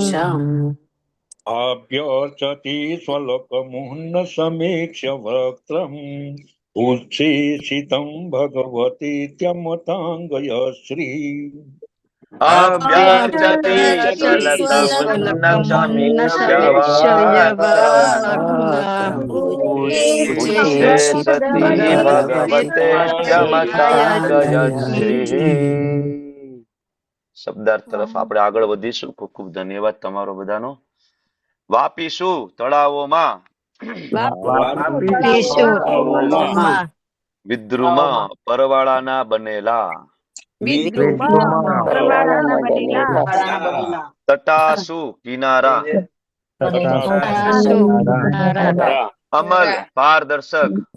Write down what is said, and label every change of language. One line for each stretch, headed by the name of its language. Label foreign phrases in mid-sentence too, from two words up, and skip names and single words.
Sanskrit: अभ्यर्चति स्वलोकमुन्न समीक्ष्य वक्त्रम् उच्छेषितं भगवतीत्यमताङ्गयश्री अभ्यर्चते स्वलकमुन्नं समीक्ष्य वक्त्रम् उच्छेषति भगवतेत्यमताङ्गयश्रीः
Gujarati: શબ્દાર્થ તરફ આપણે આગળ વધીશું. ખૂબ ખૂબ ધન્યવાદ તમારો બધાનો. વાપીશું તળાવોમાં વિદ્રુમ પરવાળાના બનેલા તટાસુ કિનારા અમલ પારદર્શક